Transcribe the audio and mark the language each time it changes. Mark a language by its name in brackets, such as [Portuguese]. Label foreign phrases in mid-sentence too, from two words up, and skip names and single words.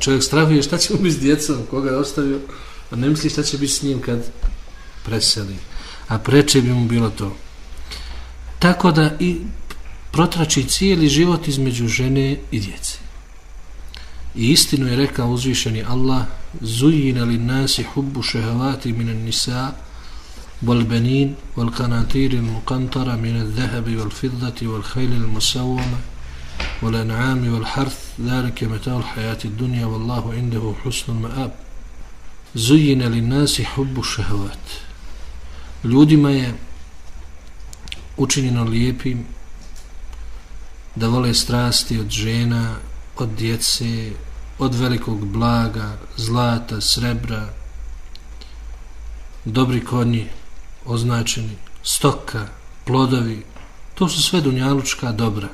[Bosnian] Čovjek strahuje šta će mu biti s djecom, koga je ostavio, a ne misli šta će biti s njim kad preseli. A preče bi mu bilo to. Tako da i protrači cijeli život između žene i djece. I istinu je rekao uzvišeni Allah, [Arabic] زين للناس حب الشهوات من النساء, والبنين والقناطير المقنطرة من الذهب والفضة والخيل المسومة والأنعام والحرث ذلك متاع الحياة الدنيا والله عنده حسن المآب زين للناس حب الشهوات. [Bosnian] Ljudima je učinjeno lijepim da vole strasti od žena, od djece, od velikog blaga, zlata, srebra, dobri konji označeni, stoka, plodovi, to su sve dunjalučka dobra.